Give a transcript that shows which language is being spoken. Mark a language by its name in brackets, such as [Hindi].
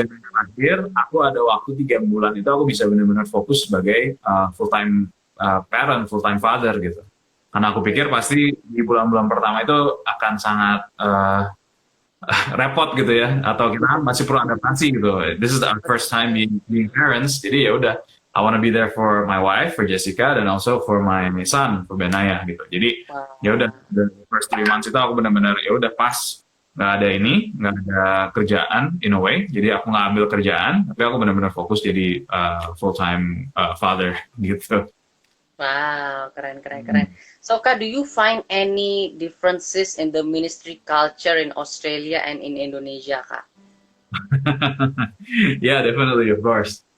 [Indonesian] Benaya lahir, aku ada waktu 3 bulan itu aku bisa benar-benar fokus sebagai full time parent, full time father gitu. Karena aku pikir pasti di bulan-bulan pertama itu akan sangat repot gitu ya, atau kita masih perlu adaptasi gitu. [English] This is our first time being parents, [Indonesian] jadi ya udah, [English] I wanna be there for my wife, for Jessica, dan also for my son, for Benaya gitu. [Indonesian] Jadi ya udah, [English] the first 3 months [Indonesian] itu aku benar-benar ya udah pas, nggak ada kerjaan [English] in a way, [Indonesian] jadi aku nggak ambil kerjaan, tapi aku benar-benar fokus jadi full time father gitu. Wow, keren, keren, keren. [English] So, Kak, do you find any differences in the ministry culture in Australia and in Indonesia, Kak? Yeah, definitely, of course.